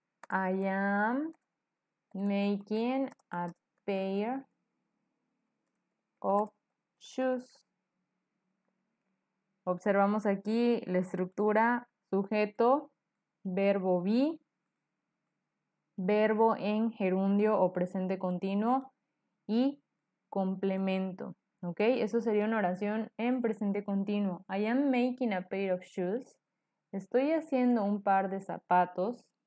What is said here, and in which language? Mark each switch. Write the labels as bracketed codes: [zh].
[en] I am making a pair of shoes. [es] Observamos aquí la estructura sujeto, verbo be, verbo en gerundio o presente continuo y complemento. ¿Ok? Eso sería una oración en presente continuo. [en] I am making a pair of shoes. [es] Estoy haciendo un par de zapatos.